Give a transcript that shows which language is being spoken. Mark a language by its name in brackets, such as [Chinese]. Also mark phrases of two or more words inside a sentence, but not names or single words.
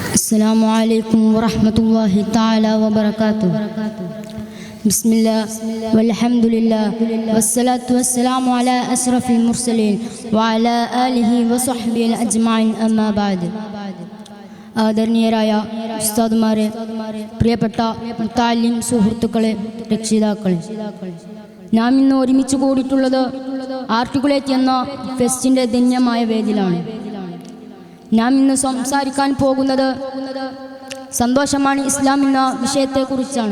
[Arabic] السلام عليكم ورحمة الله تعالى وبركاته. بسم الله والحمد لله والصلاة والسلام على أشرف المرسلين وعلى آله وصحبه أجمعين أما بعد. [Malayalam] ആദരണീയരായ ഉസ്താദുമാരെ, പ്രിയപ്പെട്ട മുത്താലിം സുഹൃത്തുക്കളെ, രക്ഷിതാക്കളെ, നാം ഇന്ന് ഒരുമിച്ച് കൂടിയിട്ടുള്ളത് ആർട്ടിക്കുലേറ്റ് എന്ന ഫെസ്റ്റിൻ്റെ ധന്യമായ വേദിയിലാണ്. നാം ഇന്ന് സംസാരിക്കാൻ പോകുന്നത് സന്തോഷമാണ് ഇസ്ലാം എന്ന വിഷയത്തെക്കുറിച്ചാണ്.